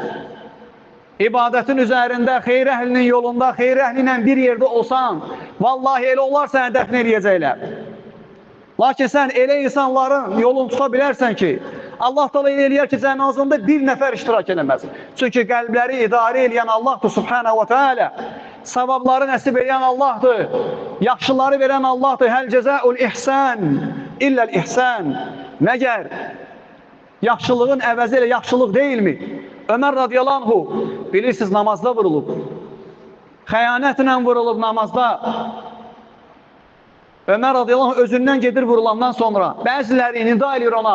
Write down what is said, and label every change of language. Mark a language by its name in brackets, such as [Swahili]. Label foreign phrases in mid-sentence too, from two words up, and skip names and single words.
[Azerbaijani] İbadətin üzərində, xeyr əhlinin yolunda, xeyr əhli ilə bir yerdə olsan, vallahi elə onlar sənə dəfn eləyəcəklər. Lakin sən elə insanların yolunu tuta bilərsən ki, Allah da elə eləyər ki, cənazında bir nəfər iştirak eləməz. Çünki qəlbləri idarə eləyən Allahdır, [Arabic] سبحانه وتعالى. [Azerbaijani] Savabları nəsib eləyən Allahdır. Yaxşıları verən Allahdır. [Arabic] هل جزاء الإحسان إلا الإحسان. [Azerbaijani] Məgər yaxşılığın əvəzi ilə yaxşılıq deyilmi? Ömər [Arabic] رضي الله عنه, [Azerbaijani] bilirsiniz, namazda vurulub. Xəyanətlə vurulub namazda. Ömər [Arabic] رضي الله عنه [Azerbaijani] özündən gedir vurulandan sonra bəziləri nida edir ona.